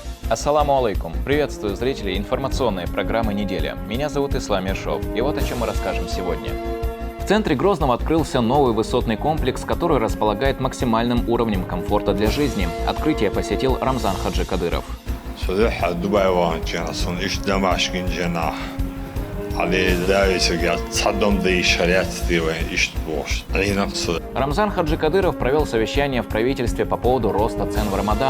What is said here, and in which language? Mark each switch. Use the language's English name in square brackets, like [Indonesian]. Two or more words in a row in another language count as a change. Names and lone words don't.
[Arabic] السلام عليكم. [Russian] Приветствую зрителей информационной программы «Неделя». Меня зовут Ислам Ершов. И вот о чем мы расскажем сегодня. В центре Грозного открылся новый высотный комплекс, который располагает максимальным уровнем комфорта для жизни. Открытие посетил Рамзан Хаджи Кадыров. Рамзан Хаджи Кадыров провел совещание в правительстве по поводу роста цен в Рамадан.